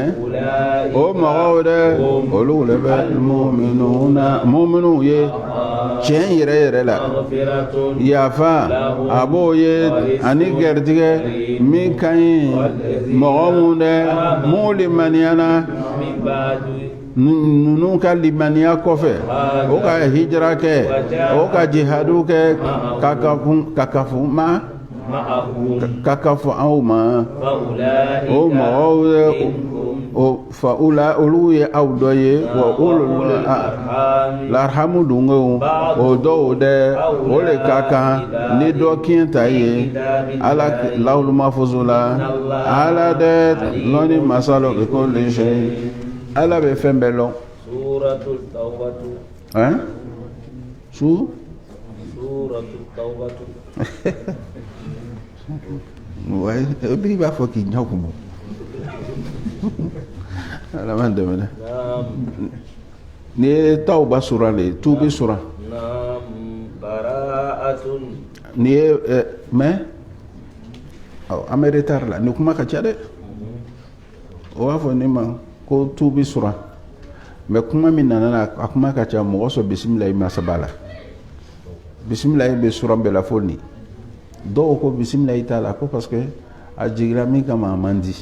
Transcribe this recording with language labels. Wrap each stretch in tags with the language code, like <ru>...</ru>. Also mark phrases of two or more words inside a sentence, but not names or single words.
<ar>أولئك</ar> <bm>o mɔgɔw dɛ olu le bɛ muminun ye tiɲɛ yɛrɛ yɛrɛ la</bm> <ar>مغفرة</ar> <bm>yafa a b'o ye ani gɛritigɛ min ka ɲi mɔgɔ mun dɛ mun limaniyana</bm> <ar>من بعد</ar> <bm>ninnu ka limaniya kɔfɛ o ka hijira kɛ o ka jihadu kɛ ka kafu ma</bm> <ar>معه</ar> <bm>ka kafu aw ma</bm> <ar>فأولئك</ar> <bm>o mɔgɔw ye</bm> <ar>منكم</ar> <bm>o fa ula olu ye aw dɔ ye wa olu</bm> <ar>الأرحام</ar> <bm>larhamu dungo o dɔw dɛ o le ka kan ni dɔ kiɲɛ ta ye ala lawulu mafuzu la ala dɛ lɔni masalo</bm> <ar>بكل شيء</ar> <bm>ala bɛ fɛn bɛɛ lɔn</bm> <ar>سورة التوبة hein su سورة التوبة</ar> <bm>ouais bi b'a fɔ k'i ɲɛ kumu ala man dɛmɛ dɛ</bm> <ar>نعم</ar> <bm>ni ye tawba sura le tubi sura</bm> <ar>نعم براءة</ar> <bm>ni ye mais an bɛ retard la ni kuma ka ca dɛ o b'a fɔ ne ma ko tubi sura mais kuma min nana a kuma ka ca mɔgɔ sɔrɔ bisimilayi ma saba la bisimilayi bɛ sura bɛɛ la fo ni dɔw ko bisimilayi t'a la ko</bm> <fr>parce que</fr> <bm>a jigira min kama a man di</bm>